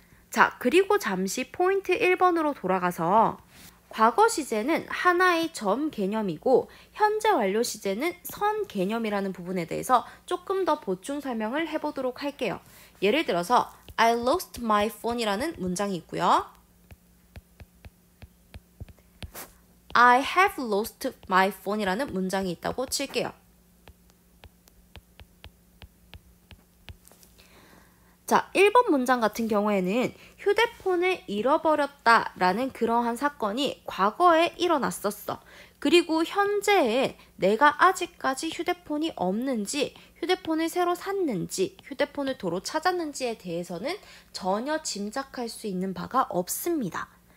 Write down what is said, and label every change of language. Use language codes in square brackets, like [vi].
[ko] 자, 그리고 잠시 포인트 1번으로 돌아가서 과거 시제는 하나의 점 개념이고 현재 완료 시제는 선 개념이라는 부분에 대해서 조금 더 보충 설명을 해보도록 할게요. [en] 예를 들어서 I lost my phone이라는 [ko] 문장이 있고요. [en] I have lost my phone이라는 [ko] 문장이 있다고 칠게요. 자, 1번 문장 같은 경우에는 휴대폰을 잃어버렸다라는 그러한 사건이 과거에 일어났었어. 그리고 현재에 내가 아직까지 휴대폰이 없는지, 휴대폰을 새로 샀는지, 휴대폰을 도로 찾았는지에 대해서는 전혀 짐작할 수 있는 바가 없습니다.